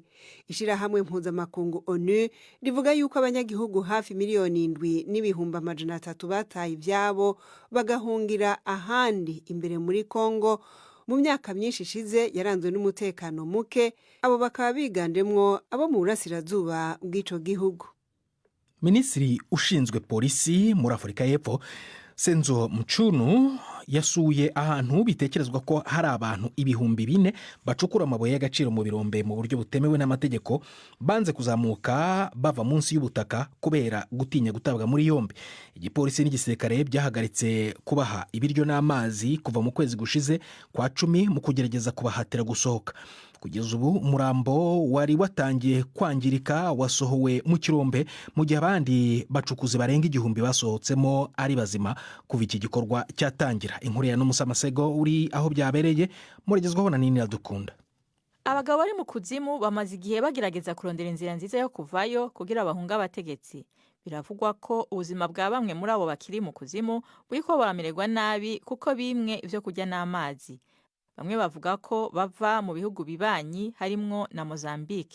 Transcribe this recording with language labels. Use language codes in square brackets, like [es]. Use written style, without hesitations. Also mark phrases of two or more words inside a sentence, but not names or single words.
[rn] Ishirahamwe mpuzamakungu ONU rivuga yuko abanyagihugu hafi miliyoni 7,300 bataye ivyabo bagahungira ahandi imbere muri Kongo mu myaka myinshi ishize yaranzwe n'umutekano muke. Abo bakaba bigandemwo abo mu burasirazuba bw'ico gihugu. [rw] Minisitiri ushinzwe polisi muri Afurika y'Epfo Senzo Mchunu yasuye ahantu bitekerezwa ko hari abantu 4,000 bacukura amabuye y'agaciro mu birombe mu buryo butemewe n'amategeko banze kuzamuka bava munsi y'ubutaka kubera gutinya gutabwa muri yombi. Igipolisi n'igisirikare byahagaritse kubaha ibiryo n'amazi kuva mu kwezi gushize kwa 10 mu kugerageza kubahatira gusohoka. Kugeza ubu umurambo wari watangiye kwangirika wasohowe mu kirombe mu gihe abandi bacukuzi barenga 1,000 basohotsemo ari bazima kuva iki gikorwa cyatangira. Inkuru ya Numusamasego uri aho byabereye murigezwaho na Nini Radukunda. [rn] Abagabo bari mu kuzimu bamaze igihe bagerageza kurondera inzira nziza yo kuvayo kugira bahunga abategetsi. Biravugwa ko ubuzima bwa bamwe muri abo bakiri mu kuzimu buriko baramererwa nabi kuko bimwe ivyo kurya n'amazi. Bamwe bavuga ko bava mu bihugu bibanyi harimwo na Mozambique.